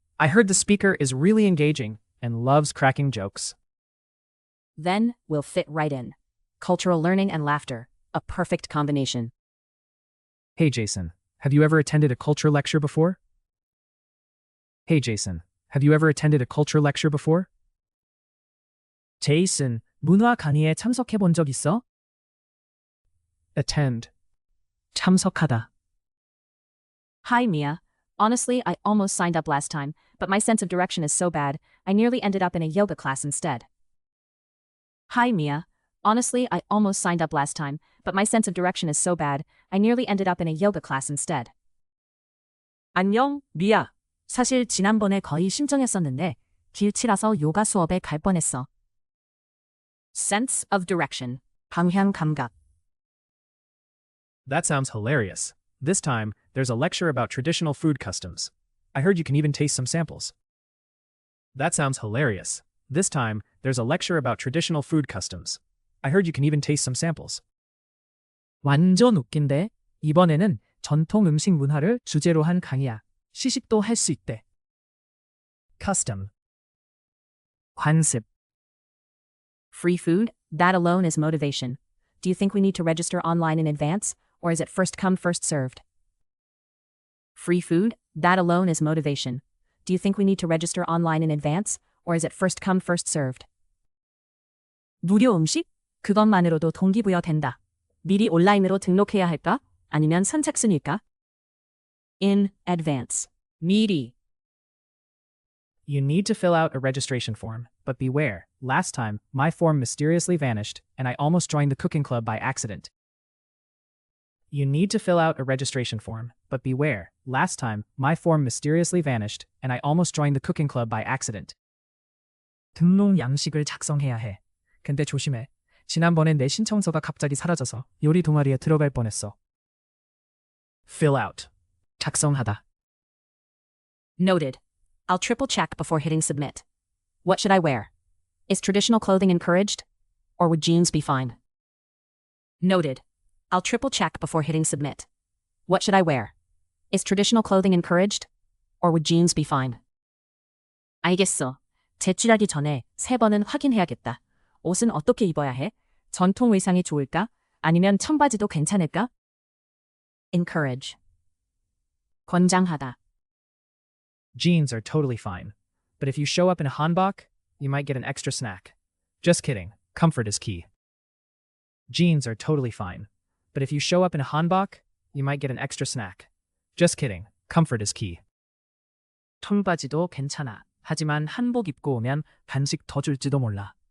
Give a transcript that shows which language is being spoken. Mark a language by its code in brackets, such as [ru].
[en] I heard the speaker is really engaging and loves cracking jokes. Then we'll fit right in. Cultural learning and laughter. A perfect combination. Hey Jason, have you ever attended a culture lecture before? Hey Jason, have you ever attended a culture lecture before? [ko] 제이슨, 문화 강의에 참석해 본 적 있어? Attend. 참석하다. [en] Hi, Mia. Honestly, I almost signed up last time, but my sense of direction is so bad, I nearly ended up in a yoga class instead. Hi, Mia. Honestly, I almost signed up last time, but my sense of direction is so bad, I nearly ended up in a yoga class instead. [ko] 안녕, 미야. 사실 지난번에 거의 신청했었는데 길치라서 요가 수업에 갈 뻔했어. [en] Sense of direction. [ko] 방향 감각. [en] That sounds hilarious. This time, there's a lecture about traditional food customs. I heard you can even taste some samples. That sounds hilarious. This time, there's a lecture about traditional food customs. I heard you can even taste some samples. [ko] 완전 웃긴데? 이번에는 전통 음식 문화를 주제로 한 강의야. 시식도 할 수 있대. Custom. 관습. [en] Free food? That alone is motivation. Do you think we need to register online in advance, or is it first come, first served? Free food? That alone is motivation. Do you think we need to register online in advance, or is it first come, first served? [ko] 무료 음식? 그것만으로도 동기부여 된다. 미리 온라인으로 등록해야 할까? 아니면 선착순일까? [en] In advance. [ko] 미리. [en] You need to fill out a registration form, but beware, last time, my form mysteriously vanished, and I almost joined the cooking club by accident. You need to fill out a registration form, but beware, last time, my form mysteriously vanished, and I almost joined the cooking club by accident. [ko] 등록 양식을 작성해야 해. 근데 조심해. 지난번엔 내 신청서가 갑자기 사라져서 요리 동아리에 들어갈 뻔했어. [en] Fill out. [ko] 작성하다. [en] Noted. I'll triple check before hitting submit. What should I wear? Is traditional clothing encouraged? Or would jeans be fine? Noted. I'll triple check before hitting submit. What should I wear? Is traditional clothing encouraged? Or would jeans be fine? [ko] 알겠어. 제출하기 전에 3번은 확인해야겠다. 옷은 어떻게 입어야 해? 전통 의상이 좋을까? 아니면 청바지도 괜찮을까? Encourage. 권장하다. [en] Jeans are totally fine. But if you show up in a hanbok, you might get an extra snack. Just kidding, comfort is key. Jeans are totally fine. But if you show up in a hanbok, you might get an extra snack. Just kidding, comfort is key. [ko] 청바지도 괜찮아. 하지만 한복 입고 오면 간식 더 줄지도 몰라.